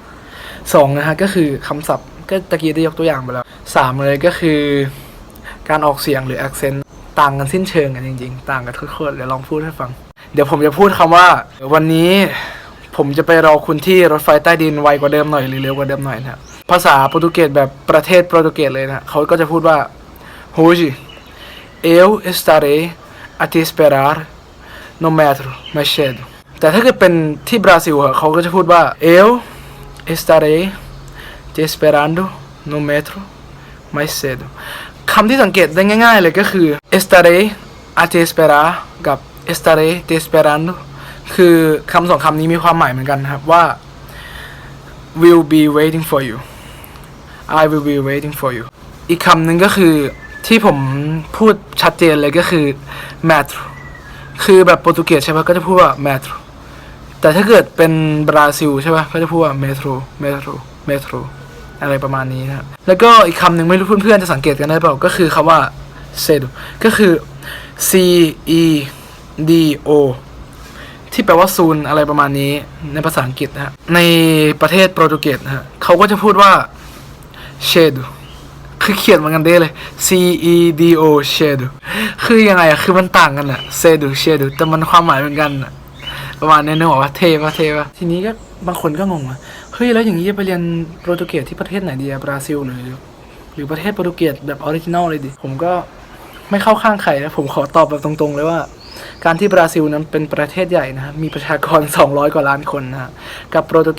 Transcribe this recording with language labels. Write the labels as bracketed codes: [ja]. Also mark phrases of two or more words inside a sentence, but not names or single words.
[th] 2 นะฮะก็คือคำศัพท์ก็ตะกี้ได้ยกตัวอย่างไปแล้ว3เลยก็คือการออกเสียงหรือ accent ต่างกันสิ้นเชิงกันจริงๆต่างกันโคตรๆเดี๋ยวลองพูดให้ฟังเดี๋ยวผมจะพูดคำว่าวันนี้ผมจะไปรอคุณที่รถไฟใต้ดินไวกว่าเดิมหน่อยหรือเร็วกว่าเดิมหน่อยนะภาษาโปรตุเกสแบบประเทศโปรตุเกสเลยนะเขาก็จะพูดว่า hoje [pt] eu estarei a te esperar no metro mais cedo [th] แต่ถ้าเกิดเป็นที่บราซิลเขาก็จะพูดว่า [pt] eu estarei te esperando no metro mais cedo [th] คำที่สังเกตได้ง่ายๆเลยก็คือ [pt] estarei a te esperar [th] กับ [pt] estaré te esperando [th] คือคำสองคำนี้มีความหมายเหมือนกันครับว่า [en] will be waiting for you [th] I will be waiting for you อีกคำหนึ่งก็คือที่ผมพูดชัดเจนเลยก็คือ metro คือแบบโปรตุเกสใช่ไหมก็จะพูดว่า metro แต่ถ้าเกิดเป็นบราซิลใช่ไหมก็จะพูดว่า metro metro metro อะไรประมาณนี้นะครับแล้วก็อีกคำหนึ่งไม่รู้เพื่อนๆจะสังเกตกันได้เปล่าก็คือคำว่า cedo ก็ คือ c e d o ที่แปลว่าซูนอะไรประมาณนี้ในภาษาอังกฤษนะฮะในประเทศโปรตุเกสนะฮะเขาก็จะพูดว่า cedo คือเขียนเหมือนกันได้เลย c e d o cedo คือยังไงอะคือมันต่างกันอะ cedo cedo แต่มันความหมายเหมื อนกันอะประมาณนี้นึกออกว่าเทปะทีนี้ก็บางคนก็งงว่าเฮ้ยแล้วอย่างนี้จะไปเรียนโปรตุเกสที่ประเทศไหนดีอะบราซิลหรือประเทศโปรตุเกสแบบออริจินอลเลยดิผมก็ไม่ เข้าข้างใครนะผมขอตอบแบบตรงๆเลยว่าการที่บราซิลนั้นเป็นประเทศใหญ่นะครับมีประชากร200กว่าล้านคนนะฮะกับโปรตุเก